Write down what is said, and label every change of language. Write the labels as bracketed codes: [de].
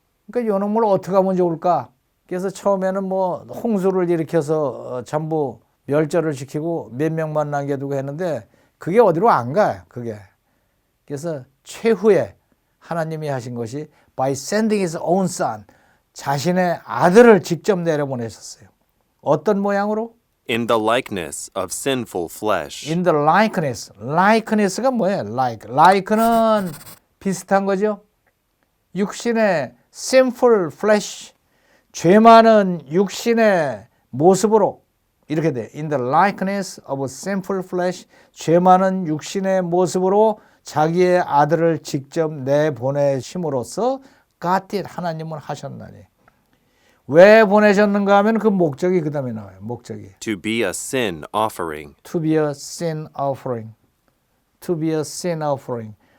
[ko] 그러니까 요놈을 어떻게 하면 좋을까? 그래서 처음에는 뭐 홍수를 일으켜서 전부 멸절을 시키고 몇 명만 남겨두고 했는데 그게 어디로 안 가요, 그게. 그래서 최후에 하나님이 하신 것이 [en] by sending his own son. [ko] 자신의 아들을 직접 내려보내셨어요. 어떤 모양으로? [en] In the likeness of sinful flesh. In the likeness. [ko] likeness가 뭐예요? like는 비슷한 거죠. [en] 육신의 sinful flesh. [ko] 죄 많은 육신의 모습으로 이렇게 돼. [en] In the likeness of sinful flesh. [ko] 죄 많은 육신의 모습으로 자기의 아들을 직접 내보내심으로써 [en] God did. [ko] 하나님은 하셨나니. 왜 보내셨는가 하면 그 목적이 그 다음에 나와요. 목적이. [en] To be a sin offering. To be a sin offering. To be a sin offering.